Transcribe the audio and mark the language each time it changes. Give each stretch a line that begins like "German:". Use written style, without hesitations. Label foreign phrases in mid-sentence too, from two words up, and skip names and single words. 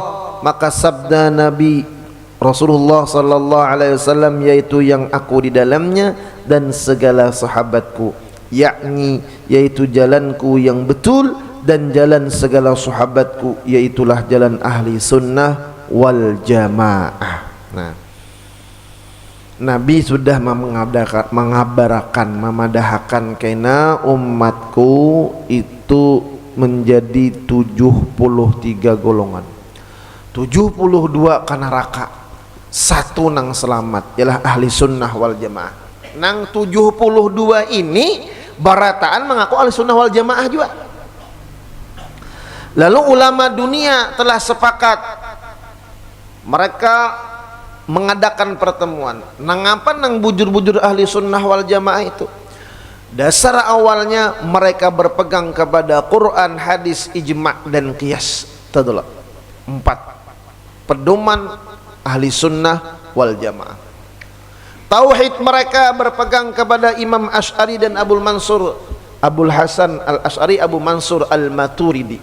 Indonesian: Maka sabda Nabi Rasulullah
Arabic: صلى الله عليه وسلم,
Indonesian: yaitu yang aku di dalamnya dan segala sahabatku, yakni yaitu jalanku yang betul dan jalan segala sahabatku, yaitulah jalan ahli sunnah wal jamaah.
Banjar: Nah, Nabi sudah mengabarkan, memadahkan kena umatku itu menjadi 73 golongan, 72 kana neraka, satu nang selamat ialah ahli sunnah wal jamaah. Nang 72 ini barataan mengaku ahli sunnah wal jamaah juga.
Indonesian: Lalu ulama dunia telah sepakat, mereka mengadakan pertemuan.
Banjar: Nang apa nang bujur-bujur ahli sunnah wal jamaah itu?
Indonesian: Dasar awalnya mereka berpegang kepada Quran, hadis, ijma' dan qiyas.
Banjar: Tadullah 4 pedoman ahli sunnah wal jamaah.
Indonesian: Tauhid mereka berpegang kepada Imam Asy'ari dan Abul Mansur, Abul Hasan al-Asy'ari, Abu Mansur al-Maturidi.